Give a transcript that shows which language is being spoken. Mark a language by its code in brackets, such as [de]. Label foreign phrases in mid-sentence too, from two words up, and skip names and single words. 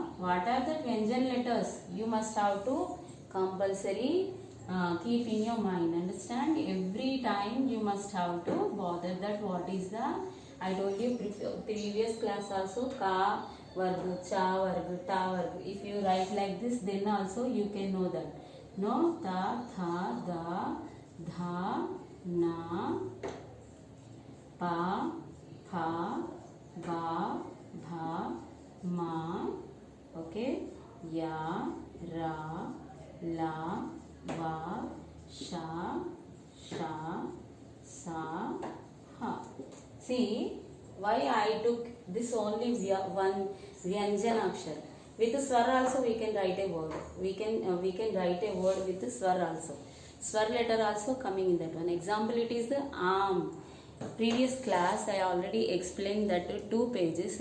[en] What are the Vyanjan letters? You must have to compulsory keep in your mind. Understand? Every time you must have to bother that what is the, I told you previous class also, [hi] क वर्ग, च वर्ग, ट वर्ग. [en] If you write like this, then also you can know that. No, [hi] ट, ठ, ड, ढ, ण, प, फ, ब, भ, म, okay, य, र, ल, व, श, ष, स, ह. [en] See, why I took this only one [hi] व्यंजन अक्षर. [en] With the Swar also we can write a word. We can write a word with the Swar also. Swar letter also coming in that one. Example, it is the Am. Previous class I already explained that 2 pages.